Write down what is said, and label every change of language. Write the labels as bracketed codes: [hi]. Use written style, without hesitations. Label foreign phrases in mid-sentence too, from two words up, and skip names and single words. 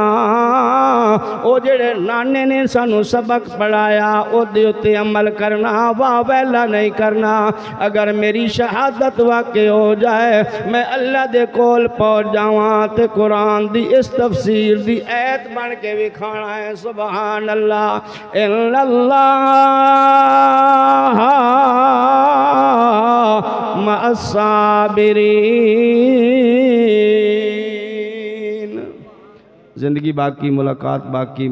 [pa] او جیہڑے نانے نے سانوں سبق پڑھایا اودے اتے عمل کرنا، واہ ویلا نہیں کرنا. اگر میری شہادت واقعی ہو جائے، میں اللہ دے کول پہنچ جاواں تے قرآن دی اس تفسیر دی آیت بن کے وکھانا ہے. [ar] سبحان الله. إن الله مع الصابرين. [ur] زندگی باقی، ملاقات باقی.